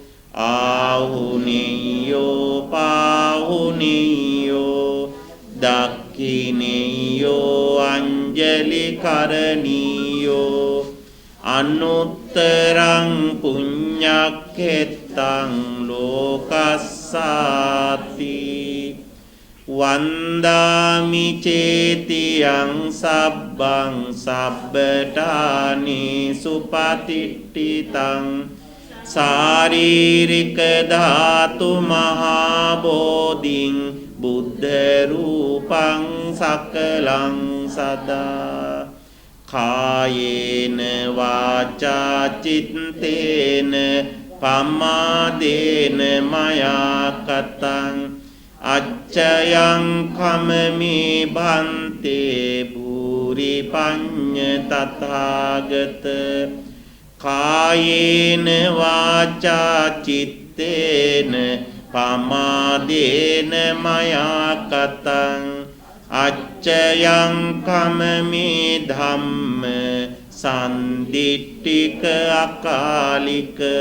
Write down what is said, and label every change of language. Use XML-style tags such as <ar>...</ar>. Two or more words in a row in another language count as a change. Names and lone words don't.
<pi>ආහුනියෝ පාහුනියෝ දක්ඛිනියෝ අංජලි කරණීයෝ අනුත්තරං පුඤ්ඤක්ඛෙත්තං ලෝකස්සාති වන්දාමි චේතියං සබ්බං සබ්බඨානි සුපතිට්ඨිතං ශාරීරික ධාතු මහා බෝධින් බුද්ධ රූපං සකලං සදා කායේන වාචා චිත්තේන පමාදේන මයා කතං අච්චයං කමමි බන්තේ භූරි පඤ්ඤ තථාගත කායේන වාචා චිත්තේන පමාදේන මයා කතං අච්චයං කමමි ධම්ම සන්දිට්ඨික අකාලික</pi>